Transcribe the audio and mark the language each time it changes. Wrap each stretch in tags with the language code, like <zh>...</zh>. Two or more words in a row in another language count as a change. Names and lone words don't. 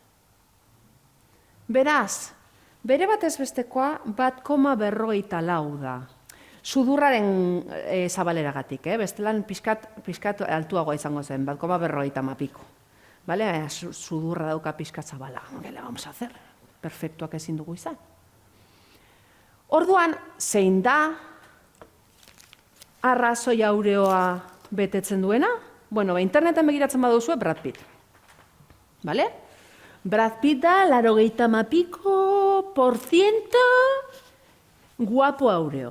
<eu>Beraz, bere batez bestekoa 1,54 da. Sudurraren zabaleragatik, bestelan pixkat altuagoa izango zen, 1,50. Bale? Sudurra dauka pixkat zabala.</eu> <es>¿Qué le vamos a hacer?</es> <eu>Perfektuak ezin dugu izan. Orduan, zein da arrazoi aureoa betetzen duena? Bueno, interneten begiratzen baduzue Brad Pitt. Bale? Brad Pitt da 80% guapo aureo.</eu>